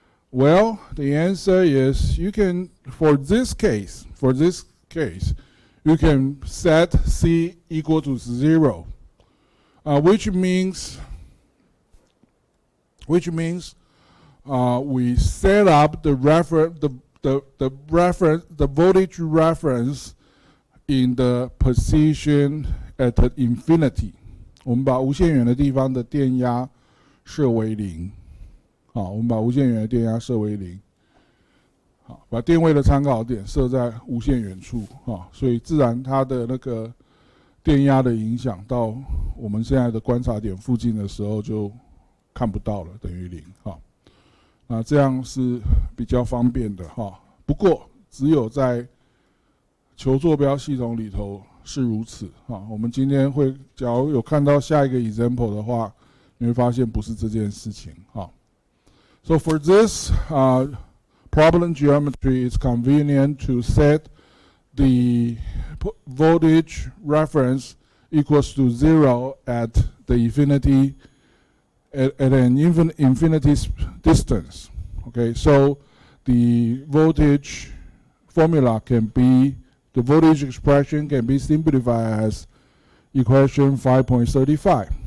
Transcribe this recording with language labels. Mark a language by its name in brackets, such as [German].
[English] Well, the answer is you can, for this case, you can set C equal to 0, which means we set up the voltage reference in the position at infinity. [Chinese] 我们把无限远的地方的电压设为0。好，我们把无限远的电压设为0。好，把电位的参考点设在无限远处。所以自然它的那个电压的影响到我们现在的观察点附近的时候就看不到了，等于0。那这样是比较方便的哈。不过只有在球坐标系统里头是如此哈。我们今天会，假如有看到下一个 example 的话，你会发现不是这件事情哈。 [English] So for this problem geometry, it's convenient to set the voltage reference equals to 0 at the infinity. At an infinity distance, okay, so the voltage formula can be, the voltage expression can be simplified as equation 5.35.